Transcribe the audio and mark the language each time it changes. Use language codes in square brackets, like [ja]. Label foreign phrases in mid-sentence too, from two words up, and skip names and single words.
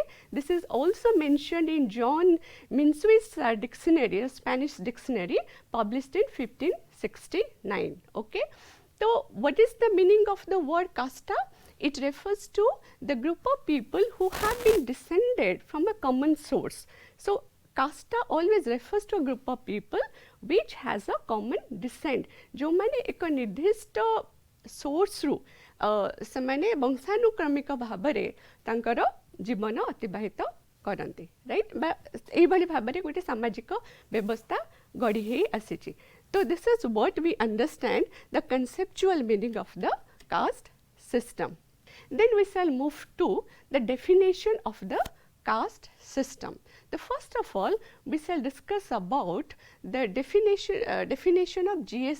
[en] This is also mentioned in John Minsui's dictionary, a Spanish dictionary published in 1569. Okay. So, what is the meaning of the word casta? It refers to the group of people who have been descended from a common source. So, casta always refers to a group of people which has a common descent, [or] ଜୋ ମାନେ ଏକ ନିର୍ଦ୍ଦିଷ୍ଟ ସୋର୍ସ ରୁ ସେ ମାନେ ବଂଶାନୁକ୍ରମିକ ଭାବରେ ତାଙ୍କର ଜୀବନ ଅତିବାହିତ କରନ୍ତି, ରାଇଟ। ଏହି ଭଳି ଭାବରେ ଗୋଟେ ସାମାଜିକ ବ୍ୟବସ୍ଥା ଗଢ଼ି ହେ ଆସିଚି। [en] So this is what we understand the conceptual meaning of the caste system. Then we shall move to the definition of the caste system. The first of all, we shall discuss about the definition of G.S.